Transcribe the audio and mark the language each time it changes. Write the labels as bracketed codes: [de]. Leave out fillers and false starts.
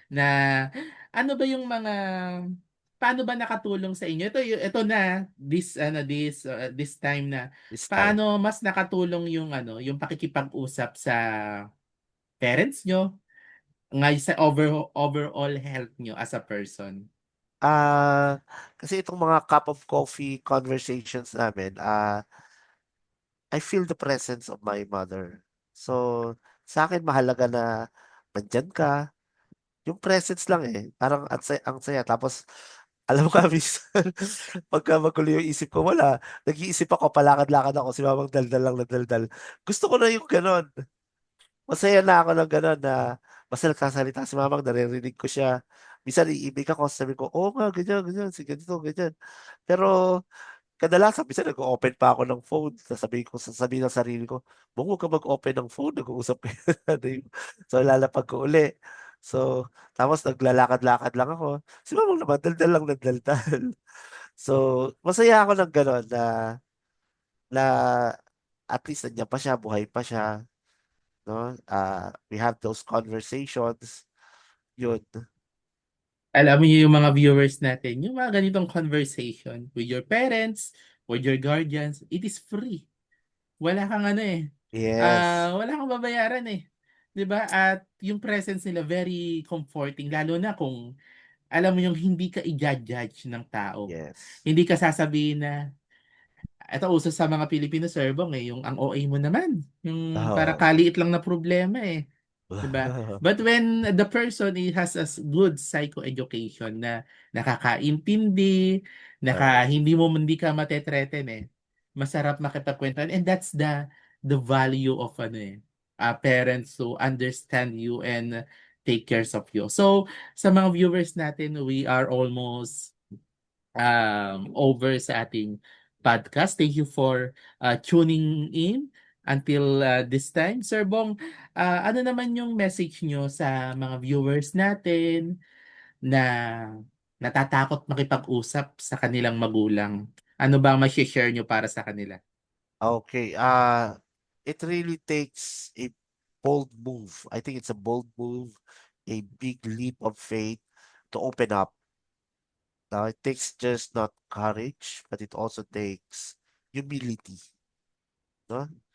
[tl] na ano ba yung mga paano ba nakatulong sa inyo? Ito na [en] this time [tl] na [en] this time. [tl] paano mas nakatulong yung yung pakikipag-usap sa parents nyo ngay sa [en] overall health [tl] nyo [en] as a person. [tl] Kasi itong mga [en] cup of coffee conversations namin, I feel the presence of my mother. [tl] So, sa akin mahalaga na nandyan ka. Yung presence lang Parang ang saya. Tapos, alam mo ka, minsan, pagka magulo yung isip ko, wala. Nag-iisip ako, palakad-lakad ako, si mamang daldal lang na daldal. Gusto ko na yung ganon. Masaya na ako ng ganon na basta nagsasalita si mamang, naririnig ko siya. Minsan, iibig ako, sabi ko, oo nga, ganyan, ganyan, si ganito, ganyan. Pero, kadalasan minsan nag-o-open pa ako ng phone, sasabihin ng sarili ko, "Bong, huwag kang mag-open ng phone, nag-uusap kayo ng nanay mo." So, lalapag ko uli. So, tapos naglalakad-lakad lang ako. Si Mamang naman daldal lang ng daldal. So, masaya ako ng gano'n na at least nandiyan pa siya, buhay pa siya, 'no? [en] We have those conversations, yun. [tl] Alam mo yung mga viewers natin, yung mga ganitong conversation [en] with your parents, with your guardians, it is free. [tl] Wala kang ano eh. [en] Yes, [tl] Wala kang babayaran eh. 'Di ba? At yung presence nila [en] very comforting [tl] lalo na kung alam mo yung hindi ka i-judge ng tao. [en] yes. [tl] Hindi ka sasabihin na ito uso sa mga Pilipino serbong eh, yung ang OA mo naman. Yung para Oo. kaliit lang na problema eh. 'Di ba? [en] But when the person has a good psychoeducation [tl] na nakakaintindi, Oo. hindi ka matetreten eh. Masarap makipagkwentuhan [en] and that's the value of ano eh, parents to understand you and take care of you. So [tl] sa mga [en] viewers natin, we are almost over [tl] sa ating [en] podcast. Thank you for tuning in until this time. [tl] Sir Bong, ano naman yung message nyo sa mga viewers natin na natatakot makipag-usap sa kanilang magulang? Ano ba ang share nyo para sa kanila? [en] Okay, it really takes a bold move. I think it's a bold move, a big leap of faith to open up. Now, it takes just not courage, but it also takes humility, [tl] no?